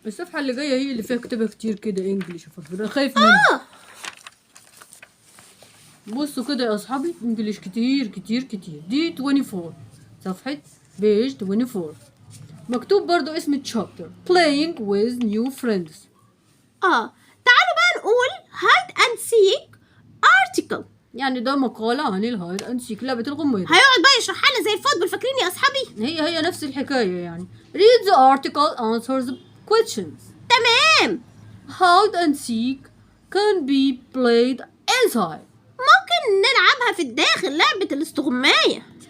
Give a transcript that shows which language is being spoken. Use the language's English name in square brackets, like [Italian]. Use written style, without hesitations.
[Arabic] الصفحه اللي جايه هي اللي فيها كتابه كتير كده انجلش يا فرافير. انا خايف منها. بصوا كده يا اصحابي انجلش كتير كتير كتير. دي 24 صفحه بيج 24. مكتوب برضو اسم الشابتر [English] playing with new friends. [Arabic] تعالوا بقى نقول [English] hide and seek article. [Arabic] يعني ده مقالة عن الهايد اند سيك لعبة الغميضة. هيقعد بقى يشرح لنا زي الفوتبول فاكرين يا اصحابي؟ هي نفس الحكاية يعني. [English] read the article answer the questions. [Arabic] تمام. [English] hide and seek can be played inside. [Arabic] ممكن نلعبها في الداخل لعبة الاستغماية.